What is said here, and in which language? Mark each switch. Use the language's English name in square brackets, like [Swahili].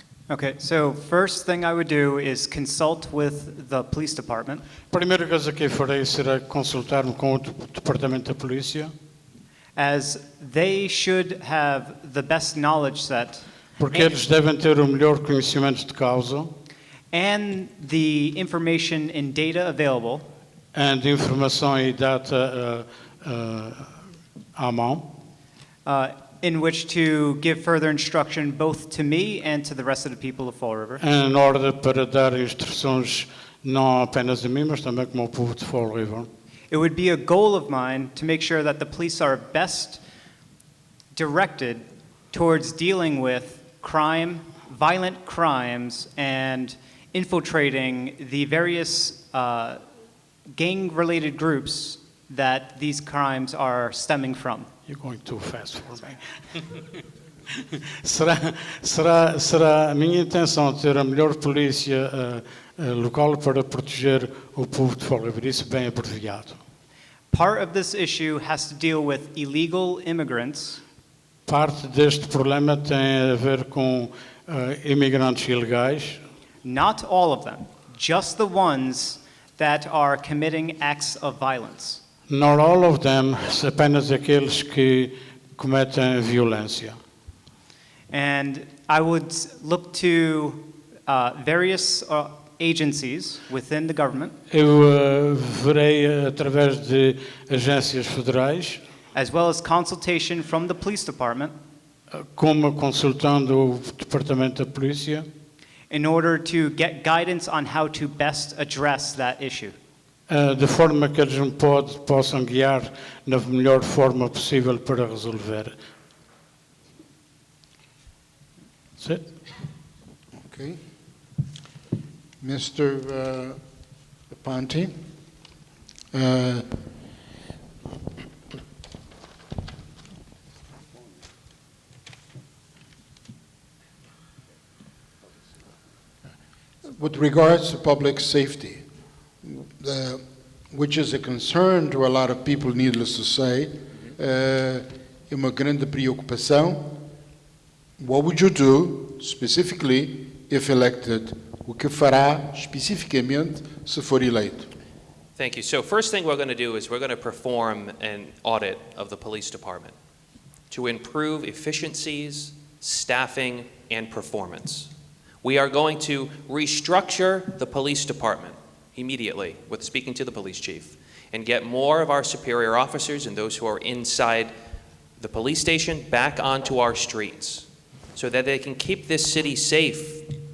[English] Okay, so first thing I would do is consult with the police department. [Portuguese] A primeira coisa que eu farei será consultar-me com o Departamento da Polícia, [English] As they should have the best knowledge set [Portuguese] porque eles devem ter o melhor conhecimento de causa [English] and the information and data available [Portuguese] e de informação e data à mão, [English] in which to give further instruction both to me and to the rest of the people of Fall River. [Portuguese] em ordem para dar instruções não apenas a mim, mas também como ao povo de Fall River. [English] It would be a goal of mine to make sure that the police are best directed towards dealing with crime, violent crimes, and infiltrating the various gang-related groups that these crimes are stemming from. You're going too fast for me. [Portuguese] Será a minha intenção ter a melhor polícia local para proteger o povo de Fall River. Isso bem abreviado. [English] Part of this issue has to deal with illegal immigrants. [Portuguese] Parte deste problema tem a ver com imigrantes ilegais. [English] Not all of them, just the ones that are committing acts of violence. Not all of them, [Portuguese] apenas aqueles que cometem violência. [English] And I would look to various agencies within the government, [Portuguese] Eu verei através de agências federais, [English] as well as consultation from the police department, [Portuguese] como consultando o Departamento da Polícia, [English] in order to get guidance on how to best address that issue. [Portuguese] de forma que eles me possam guiar na melhor forma possível para resolver. [English] That's it. Okay. Mr. Ponte. With regards to public safety, which is a concern to a lot of people, needless to say, [Portuguese] é uma grande preocupação. [English] What would you do, specifically, if elected? [Portuguese] O que fará, especificamente, se for eleito? [English] Thank you. So first thing we're going to do is we're going to perform an audit of the police department to improve efficiencies, staffing, and performance. We are going to restructure the police department immediately with speaking to the police chief and get more of our superior officers and those who are inside the police station back onto our streets so that they can keep this city safe.